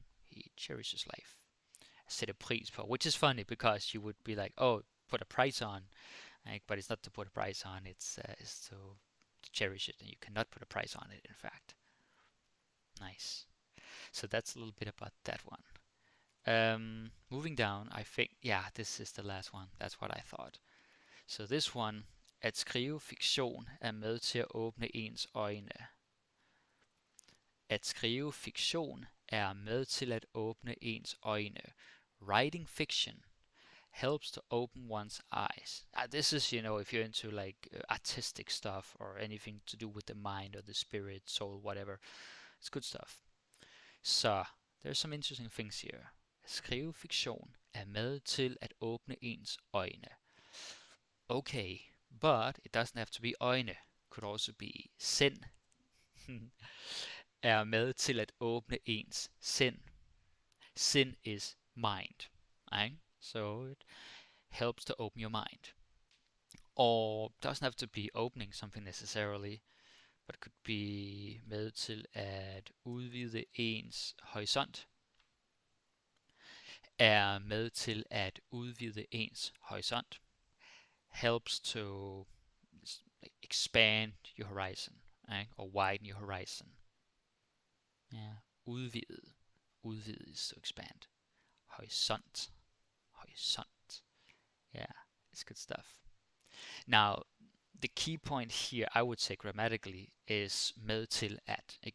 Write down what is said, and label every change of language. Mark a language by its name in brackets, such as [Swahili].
[English] He cherishes life. Sætter pris på, which is funny because you would be like, oh, put a price on, but it's not to put a price on, it's to cherish it, and you cannot put a price on it, in fact. Nice. So that's a little bit about that one. Moving down, I think, yeah, this is the last one. That's what I thought. So this one, [Danish] at skrive fiktion er med til at åbne ens øjne. At skrive fiktion er med til at åbne ens øjne. [English] Writing fiction helps to open one's eyes. This is, if you're into like artistic stuff or anything to do with the mind or the spirit, soul, whatever. It's good stuff. Så there's some interesting things here. [Danish] At skrive fiktion er med til at åbne ens øjne. [English] Okay, but it doesn't have to be øjne. Could also be sind. [Danish] Er med til at åbne ens sind. [English] Sind is mind. Right? So it helps to open your mind. Or doesn't have to be opening something necessarily, but it could be [Danish] med til at udvide ens horisont. Er med til at udvide ens horisont. [English] Helps to expand your horizon, right? Or widen your horizon. Yeah. Udvide. Udvide is to expand. Horisont. Horisont. Yeah, it's good stuff. Now, the key point here, I would say grammatically, is med til at.